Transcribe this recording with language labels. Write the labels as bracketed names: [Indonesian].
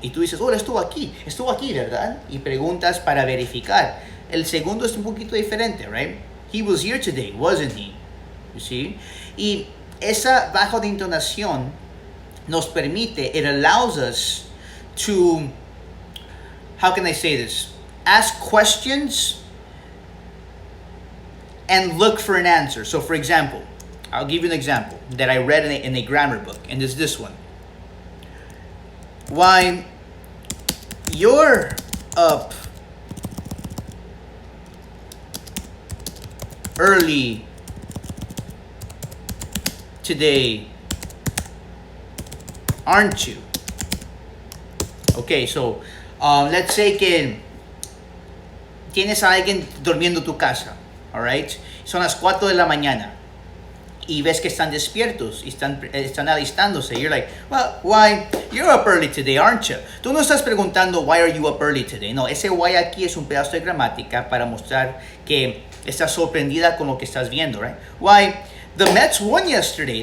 [Spanish] Y tú dices, "Oh, él estuvo aquí, ¿verdad?" Y preguntas para verificar. El segundo es un poquito diferente, right? [English] "He was here today, wasn't he?" You see? [Spanish] Y esa bajo de intonación nos permite, [English] it allows us to, how can I say this? Ask questions and look for an answer. So for example, I'll give you an example that I read in a grammar book, and it's this one. "Why, you're up early today, aren't you?" Okay, so let's say [Spanish] que tienes a alguien durmiendo en tu casa, [English] all right? [Spanish] Son las 4 de la mañana. Y ves que están despiertos y están alistándose. [English] You're like, "Well, why, you're up early today, aren't you?" [Spanish] Tú no estás preguntando, [English] "Why are you up early today?" [Spanish] No, ese why aquí es un pedazo de gramática para mostrar que estás sorprendida con lo que estás viendo, right? [English] Why, the Mets won yesterday.